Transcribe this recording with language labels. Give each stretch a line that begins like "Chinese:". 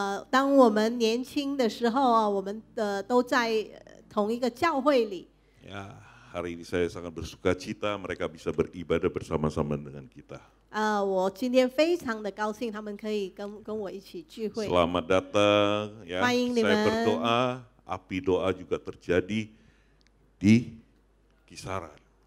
Chinese: 当我们年轻的时候我们都在同一个教会里。
Indonesian: Ya, hari ini saya sangat bersuka cita mereka bisa beribadah bersama-sama dengan kita.
Chinese: 我今天非常的高兴，他们可以跟我一起聚会。
Indonesian: Selamat datang ya. Saya berdoa, api doa juga terjadi di Kisaran.